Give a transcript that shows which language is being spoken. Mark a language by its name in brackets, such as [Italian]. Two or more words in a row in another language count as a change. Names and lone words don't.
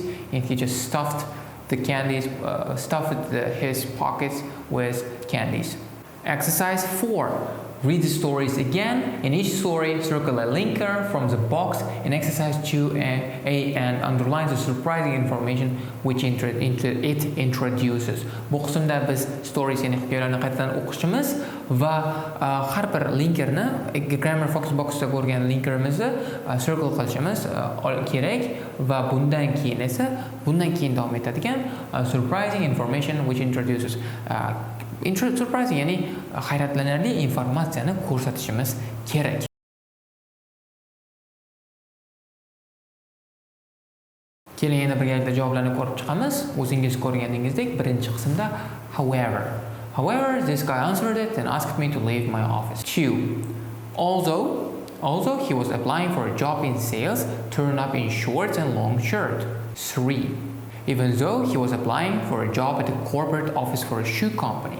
[English] And he just stuffed the candies, stuffed his pockets with candies. Exercise 4. Read the stories again. In each story, circle a linker from the box in exercise 2A and underline the surprising information which it introduces. [Uzbek] Bu qismda biz stories, ya'ni hikoyalarni qaytadan o'qishimiz va har bir linkerni Grammar Fox boxda ko'rgan linkerimizni circle qilishimiz kerak va bundan keyin davom etadigan [English] surprising information which introduces. [Uzbek] Surprising, ya'ni hayratlanarli informatsiyani ko'rsatishimiz kerak. Keling, endi birgalikda javoblarni ko'rib chiqamiz. O'zingiz ko'rganingizdek, birinchi qismda [English] However, this guy answered it and asked me to leave my office. 2. Although he was applying for a job in sales, turned up in shorts and long shirt. 3. Even though he was applying for a job at a corporate office for a shoe company.